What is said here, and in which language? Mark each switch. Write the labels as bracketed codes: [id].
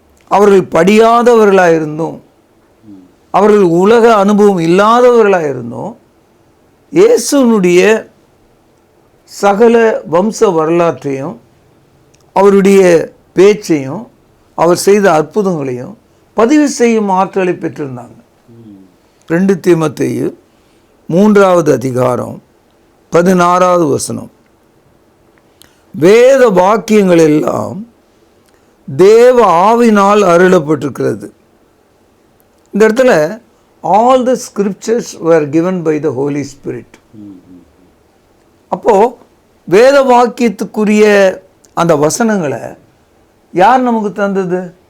[ta] அவர்கள் படியாதவர்களாக இருந்தும், அவர்கள் உலக அனுபவம் இல்லாதவர்களாக இருந்தும், இயேசுனுடைய சகல வம்ச வரலாற்றையும், அவருடைய பேச்சையும், அவர் செய்த அற்புதங்களையும் பதிவு செய்யும் ஆற்றலை பெற்றிருந்தாங்க. 2 தீமோத்தேயு 3வது அதிகாரம் 16வது வசனம். வேத வாக்கியங்கள் எல்லாம் தேவ ஆவினால் அருளப்பட்டிருக்கிறது. இந்த இடத்துல [en] All the scriptures were given by the Holy Spirit. [ta] அப்போது வேத வாக்கியத்துக்குரிய அந்த வசனங்களை யார் நமக்கு தந்தது?